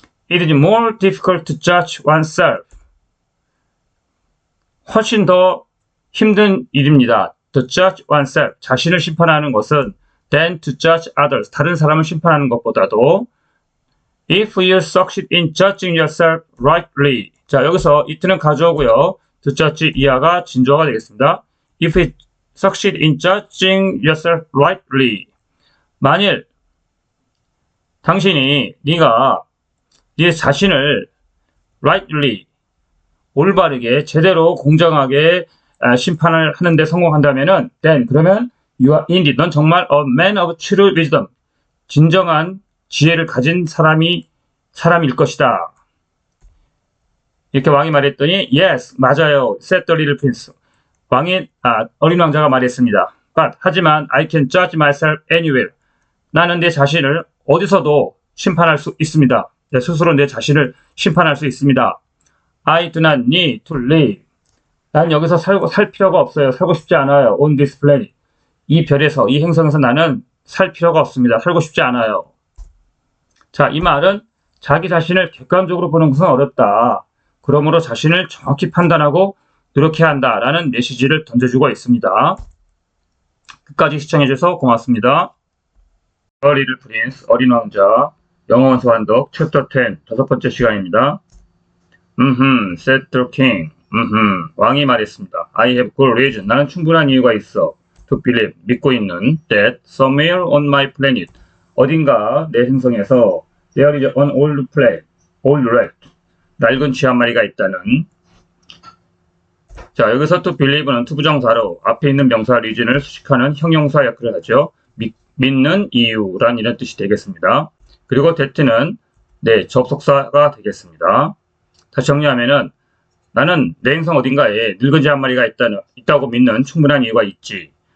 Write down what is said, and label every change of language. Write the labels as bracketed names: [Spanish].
[English] It is more difficult to judge oneself. [Korean] 훨씬 더 힘든 일입니다. [English] To judge oneself. [Korean] 자신을 심판하는 것은 [English] than to judge others. [Korean] 다른 사람을 심판하는 것보다도 [English] If you succeed in judging yourself rightly. [Korean] 자, 여기서 it는 가져오고요. to judge 이하가 진조어가 되겠습니다. [English] If you succeed in judging yourself rightly. [Korean] 만일 당신이 네가 네 자신을 rightly 올바르게 제대로 공정하게 심판을 하는데 성공한다면은 [English] then [Korean] 그러면 [English] you are indeed [Korean] 넌 정말 [English] a man of true wisdom [Korean] 진정한 지혜를 가진 사람일 것이다. 이렇게 왕이 말했더니 yes 맞아요 [English] said the little prince. [Korean] 어린 왕자가 말했습니다. [English] But [Korean] 하지만 [English] I can judge myself anywhere. [Korean] 나는 내 자신을 어디서도 심판할 수 있습니다. 내 스스로 내 자신을 심판할 수 있습니다. [English] I do not need to live. [Korean] 난 여기서 살 필요가 없어요. 살고 싶지 않아요. [English] On this planet. [Korean] 이 별에서, 이 행성에서 나는 살 필요가 없습니다. 살고 싶지 않아요. 자, 이 말은 자기 자신을 객관적으로 보는 것은 어렵다. 그러므로 자신을 정확히 판단하고 노력해야 한다라는 메시지를 던져주고 있습니다. 끝까지 시청해주셔서 고맙습니다. The Little Prince, 어린 왕자, 영어 원서 완독, 챕터 10, 5번째 시간입니다. [English] said the king. [Korean] 왕이 말했습니다. [English] I have good reason. [Korean] 나는 충분한 이유가 있어. [English] To believe, [Korean] 믿고 있는 [English] that somewhere on my planet, [Korean] 어딘가 내 행성에서 [English] there is an old rat, [Korean] 낡은 쥐 한 마리가 있다는. 자, 여기서 to believe는 투부정사로 앞에 있는 명사 reason을 수식하는 형용사 역할을 하죠. 믿는 이유란 이런 뜻이 되겠습니다. 그리고 that는 네, 접속사가 되겠습니다. 다시 정리하면은 나는 내 행성 어딘가에 늙은 쥐 한 마리가 있다고 믿는 충분한 이유가 있지.